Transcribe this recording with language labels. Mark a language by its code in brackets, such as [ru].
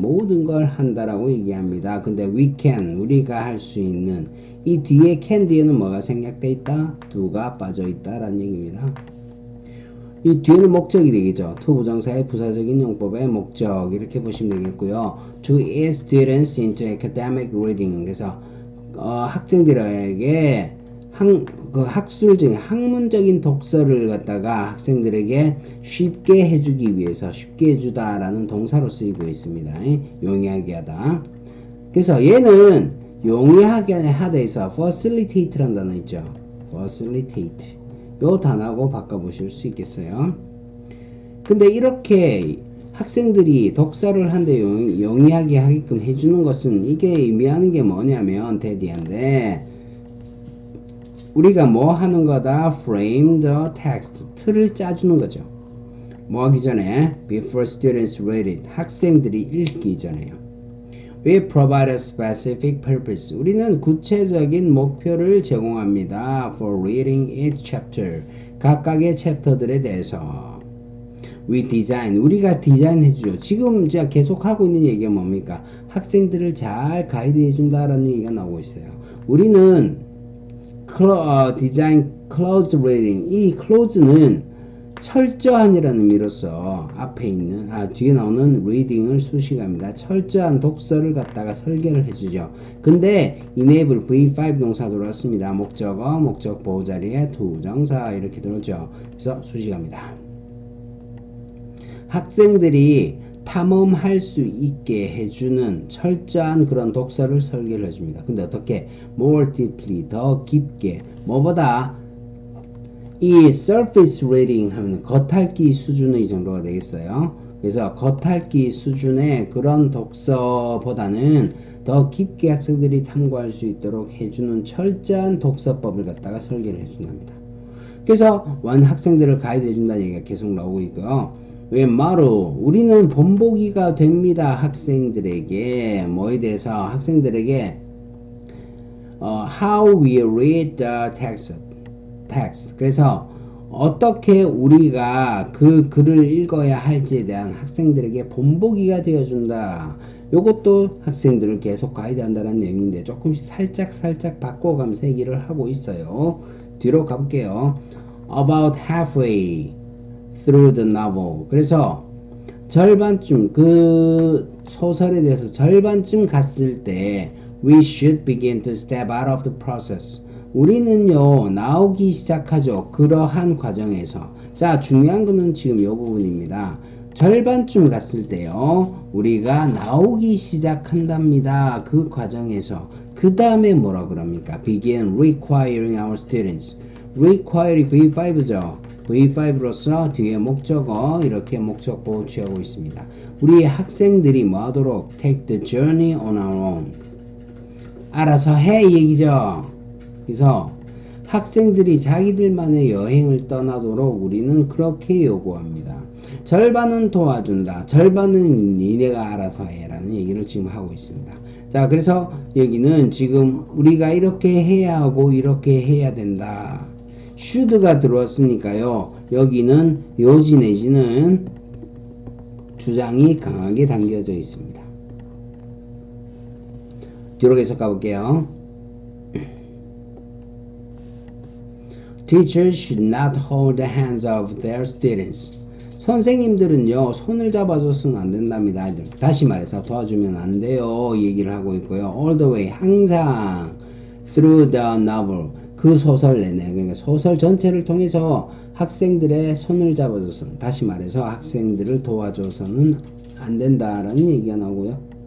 [ko] 모든 걸 한다라고 얘기합니다. 근데 [en] we can. [ko] 우리가 할 수 있는. 이 뒤에 can 뒤에는 뭐가 생략되어 있다? do가 빠져 있다라는 얘기입니다. 이 뒤에는 목적이 되겠죠. to 부정사의 부사적인 용법의 목적 이렇게 보시면 되겠고요. [en] To ease students into academic reading. [ko] 그래서 학생들에게 학술적인 학문적인 독서를 갖다가 학생들에게 쉽게 해주기 위해서 쉽게 해주다라는 동사로 쓰이고 있습니다. 용이하게 하다. 그래서 얘는 용이하게 하다에서 facilitate라는 단어 있죠. [en] facilitate. [ko] 요 단어하고 바꿔보실 수 있겠어요. 근데 이렇게 학생들이 독서를 한데 용이하게 하게끔 해주는 것은 이게 의미하는 게 뭐냐면 대디한데 우리가 뭐 하는 거다? [en] frame the text. [ko] 틀을 짜주는 거죠. 뭐 하기 전에 [en] before students read it. [ko] 학생들이 읽기 전에요. [en] We provide a specific purpose. [ko] 우리는 구체적인 목표를 제공합니다. [en] For reading each chapter. [ko] 각각의 챕터들에 대해서. [en] We design. [ko] 우리가 디자인해주죠. 지금 제가 계속 하고 있는 얘기가 뭡니까? 학생들을 잘 가이드해준다라는 얘기가 나오고 있어요. 우리는 [en] design close reading. [ko] 이 close는 철저한이라는 의미로서 앞에 있는 뒤에 나오는 reading을 수식합니다. 철저한 독서를 갖다가 설계를 해주죠. 근데 enable V5 동사 들어왔습니다. 목적어, 목적 보호 자리에 to 정사 이렇게 들어오죠. 그래서 수식합니다. 학생들이 탐험할 수 있게 해주는 철저한 그런 독서를 설계를 해줍니다. 근데 어떻게? [en] more deeply, [ko] 더 깊게. 뭐보다? 이 [en] surface reading [ko] 하면 겉핥기 수준의 정도가 되겠어요. 그래서 겉핥기 수준의 그런 독서보다는 더 깊게 학생들이 탐구할 수 있도록 해주는 철저한 독서법을 갖다가 설계를 해준답니다. 그래서 학생들을 가이드 해준다는 얘기가 계속 나오고 있고요. 왼마루 우리는 본보기가 됩니다. 학생들에게 뭐에 대해서 학생들에게 [en] how we read the text. [ko] 그래서 어떻게 우리가 그 글을 읽어야 할지에 대한 학생들에게 본보기가 되어준다. 요것도 학생들을 계속 가이드한다는 내용인데 조금씩 살짝 바꿔가면서 얘기를 하고 있어요. 뒤로 가볼게요. [en] About halfway through the novel. [ko] 그래서 절반쯤 그 소설에 대해서 절반쯤 갔을 때 [en] we should begin to step out of the process. [ko] 우리는요 나오기 시작하죠. 그러한 과정에서. 자, 중요한 거는 지금 이 부분입니다. 절반쯤 갔을 때요 우리가 나오기 시작한답니다. 그 과정에서. 그 다음에 뭐라 그럽니까? [en] begin requiring our students. require V5죠. [ko] V5로서 뒤에 목적어 이렇게 목적보 취하고 있습니다. 우리 학생들이 뭐 하도록? [en] take the journey on our own. [ko] 알아서 해 얘기죠. 그래서 학생들이 자기들만의 여행을 떠나도록 우리는 그렇게 요구합니다. 절반은 도와준다. 절반은 니네가 알아서 해라는 얘기를 지금 하고 있습니다. 자, 그래서 여기는 지금 우리가 이렇게 해야 하고 이렇게 해야 된다. should가 들어왔으니까요. 여기는 요지 내지는 주장이 강하게 담겨져 있습니다. 뒤로 계속 가볼게요. [en] Teachers should not hold the hands of their students. [ko] 선생님들은요 손을 잡아줘서는 안 된답니다. 다시 말해서 도와주면 안 돼요 얘기를 하고 있고요. [en] all the way [ko] 항상 [en] through the novel [ko] 그 소설 내내 그러니까 소설 전체를 통해서 학생들의 손을 잡아줘서는 다시 말해서 학생들을 도와줘서는 안 된다라는 얘기가 나오고요.